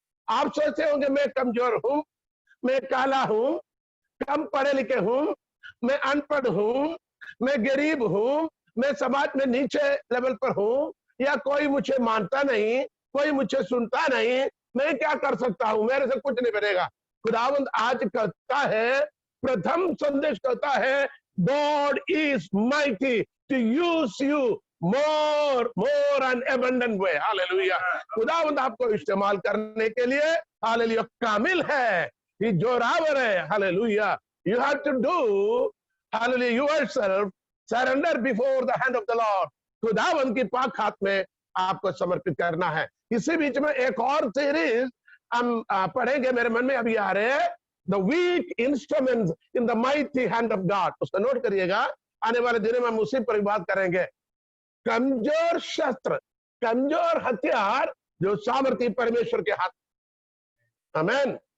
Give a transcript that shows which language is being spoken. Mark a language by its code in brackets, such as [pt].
[hi] आप सोचते होंगे मैं कमजोर हूं, मैं काला हूं, कम पढ़े लिखे हूं, मैं अनपढ़ हूं, मैं गरीब हूं, मैं समाज में नीचे लेवल पर हूं, या कोई मुझे मानता नहीं, कोई मुझे सुनता नहीं, मैं क्या कर सकता हूं, मेरे से कुछ नहीं बनेगा। खुदावंद आज कहता है, [en] प्रथम संदेश कहता है, God is mighty to use you more and abundant way. [hi] Hallelujah. खुदावंद आपको इस्तेमाल करने के लिए हालेलुया कामिल है, ये जोरावर है। Hallelujah. [en] You have to do hallelujah yourself, surrender before the hand of the Lord. [hi] खुदावंद की पाक हाथ में आपको समर्पित करना है। इसी बीच में एक और सीरीज हम पढ़ेंगे, मेरे मन में अभी आ रहे हैं, [en] The weak instruments in the mighty hand of God. [hi] उसको नोट करिएगा, आने वाले दिनों में हम उसी पर बात करेंगे। कमजोर शस्त्र, कमजोर हथियार जो सामर्थ्य परमेश्वर के हाथ। आमीन।